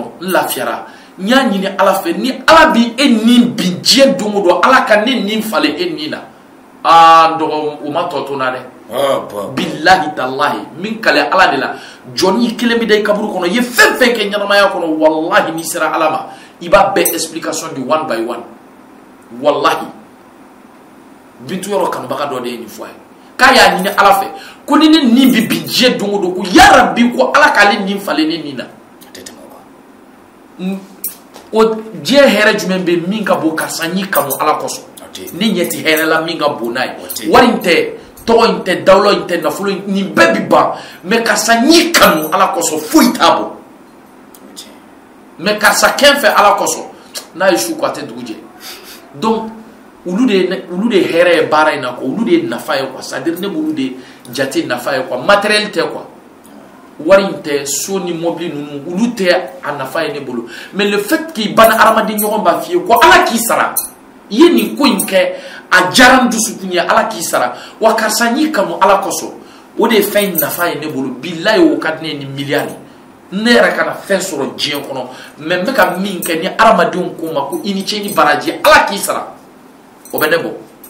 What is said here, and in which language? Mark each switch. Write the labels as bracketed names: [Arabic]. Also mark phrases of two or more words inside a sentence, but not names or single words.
[Bambara] n lafiyara n y'a ɲini ala fɛ ni ala b'i e nin bin diɲɛ don o don ala ka ne nin falen e nin na n dɔgɔ o ma tɔ to n na dɛ [Arabic] billahi tallahi [Bambara] min kale ala de la jɔnni kelen bɛ da i kaburu kɔnɔ i ye fɛn fɛn kɛ ɲɛnamaya kɔnɔ wallahi n'i sera ala ma i b'a bɛɛ explication di [English] one by one [Bambara] wallahi Bintu yɔrɔ kanubaga dɔ de ye nin fɔ a ye k'a y'a ɲini ala fɛ ko ni ne nin bɛ bin diɲɛ don o don ko yarabi ko ala k'ale nin falen ne nin na o diɲɛ hɛrɛ jumɛn bɛ min ka bon karisa n y'i kanu ala kosɔn ne ɲɛ tɛ hɛrɛ la min ka bon n'a ye wari in tɛ tɔgɔ in tɛ dawula in tɛ nafolo in nin bɛɛ bi ban mais karisa n y'i kanu ala kosɔn foyi t'a bɔ mais karisa kɛn fɛ ala kosɔn n'a ye su ko a tɛ dugu jɛ donc olu de hɛrɛ ye baara in na quoi olu de ye nafa ye quoi [French] c'est à dire [Bambara] ne b'olu de jate nafa ye quoi matériel tɛ quoi wari in tɛ so ni mobili ninnu olu tɛ a nafa ye ne bolo [French] mais le fait [Bambara] k'i ban hadamaden ɲɔgɔn b'a f'i ye ko ala k'i sara i ye nin ko in kɛ a diyara n dusukun ye ala k'i sara wa karisa n y'i kanu ala kosɔn o de ye fɛn in nafa ye ne bolo bilayi o ka di ne ye ni miliyari ne yɛrɛ kana fɛn sɔrɔ diɲɛ kɔnɔ mais n bɛ ka min kɛ ni hadamadenw ko ma ko i ni ce ni baraji ala k'i sara o bɛ ne bɔ